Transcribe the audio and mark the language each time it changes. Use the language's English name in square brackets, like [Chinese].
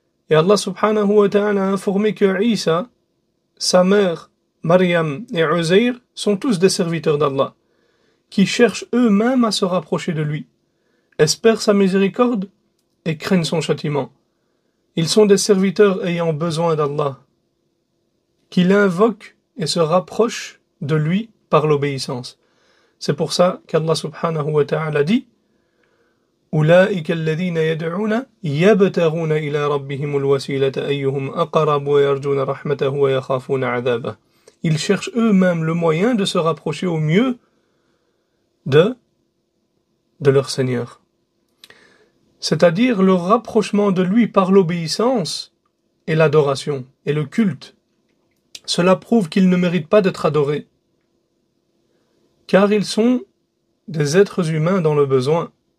[French] Et Allah subhanahu wa ta'ala a informé que Isa, sa mère, Maryam et Uzair sont tous des serviteurs d'Allah, qui cherchent eux-mêmes à se rapprocher de lui, espèrent sa miséricorde et craignent son châtiment. Ils sont des serviteurs ayant besoin d'Allah, qui l'invoquent et se rapprochent de lui par l'obéissance. C'est pour ça qu'Allah subhanahu wa ta'ala dit [Arabic] أولئك الذين يدعون يبتغون إلى ربهم الوسيلة أيهم أقرب ويرجون رحمته ويخافون عذابه. [French] Ils cherchent eux-mêmes le moyen de se rapprocher au mieux de leur Seigneur. C'est-à-dire le rapprochement de lui par l'obéissance et l'adoration et le culte. Cela prouve qu'ils ne méritent pas d'être adorés, car ils sont des êtres humains dans le besoin.